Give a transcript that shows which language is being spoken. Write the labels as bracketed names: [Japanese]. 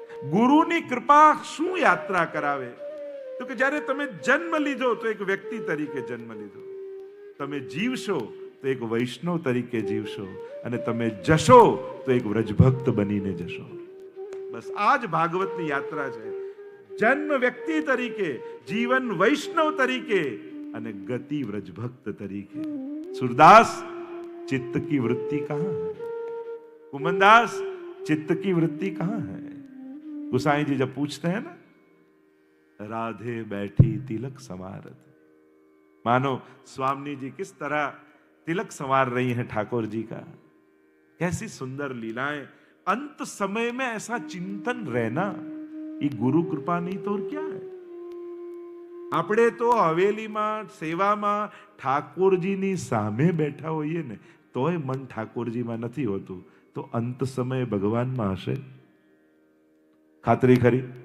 [Gujarati] ગુરુની કૃપા શું યાત્રા કરાવે? તો કે જ્યારે તમે જન્મ લીધો તો એક વ્યક્તિ તરીકે જન્મ લીધો, તમે જીવશો તો એક વૈષ્ણવ તરીકે જીવશો, અને તમે જશો તો એક વ્રજભક્ત બનીને જશો. બસ આ જ ભાગવતની યાત્રા છે. જન્મ વ્યક્તિ તરીકે, જીવન વૈષ્ણવ તરીકે, અને ગતિ વ્રજભક્ત તરીકે. [Hindi] સુરદાસ, चित्त की वृत्ति कहां है? कुमनदास, चित्त की वृत्ति कहां है? गुसाई जी जब पूछते हैं ना, राधे बैठी तिलक संवारत. मानो स्वामी जी किस तरह तिलक संवार रही हैं ठाकुर जी का. कैसी सुंदर लीलाएं. अंत समय में ऐसा चिंतन रहना, ये गुरु कृपा नहीं तो और क्या है? [Gujarati] આપણે તો હવેલીમાં સેવામાં ઠાકોરજીની સામે બેઠા હોઈએ ને તોય મન ઠાકોરજીમાં નથી હોતું, તો અંત સમયે ભગવાનમાં હશે? ખાતરી ખરી?